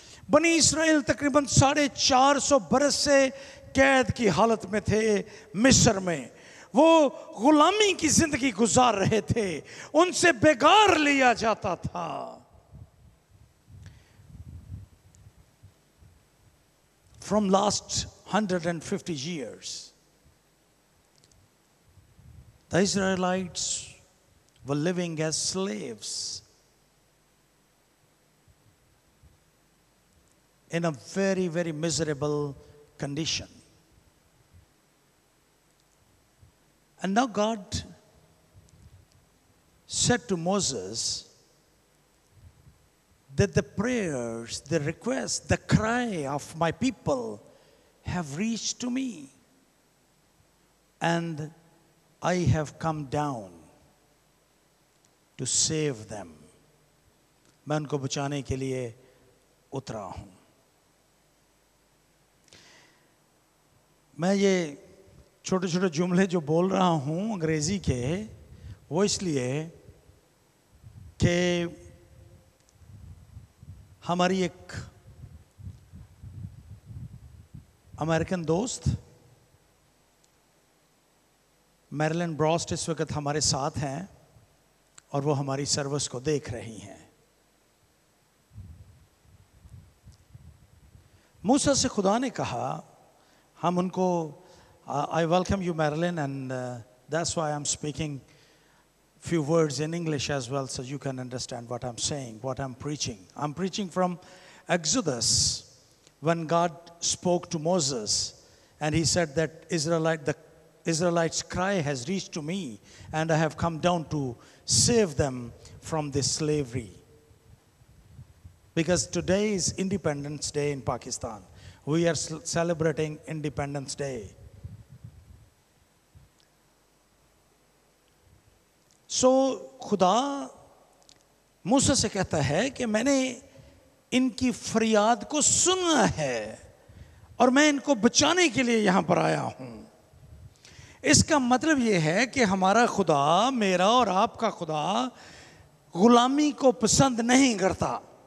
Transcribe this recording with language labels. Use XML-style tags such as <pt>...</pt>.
<hi>बनी इसराइल तकरीबन 450 बरस से कैद की हालत में थे मिस्र में। वो गुलामी की जिंदगी गुजार रहे थे, उनसे बेगार लिया जाता था।</hi> <en>From last 150 years, the Israelites were living as slaves in a very, very miserable condition. And now God said to Moses that the prayers, the requests, the cry of my people have reached to me, and I have come down to save them.</en> <hi>मैं उनको बचाने के लिए उतरा हूं। मैं ये छोटे छोटे जुमले जो बोल रहा हूं अंग्रेजी के, वो इसलिए कि हमारी एक अमेरिकन दोस्त मैरिलन ब्रॉस्ट इस वक्त हमारे साथ हैं और वो हमारी सर्विस को देख रही हैं। मूसा से खुदा ने कहा, हम उनको</hi> <en>I welcome you, Marilyn, and that's why I'm speaking few words in English as well, so you can understand what I'm saying, what I'm preaching. I'm preaching from Exodus, when God spoke to Moses, and he said that the Israelites' cry has reached to me, and I have come down to save them from this slavery. Because today is Independence Day in Pakistan. we are celebrating Independence Day.</en> <hi>So खुदा मूसा से कहता है कि मैंने इनकी फरियाद को सुना है और मैं इनको बचाने के लिए यहां पर आया हूं। इसका मतलब यह है कि हमारा खुदा, मेरा और आपका खुदा गुलामी को पसंद नहीं करता।</hi>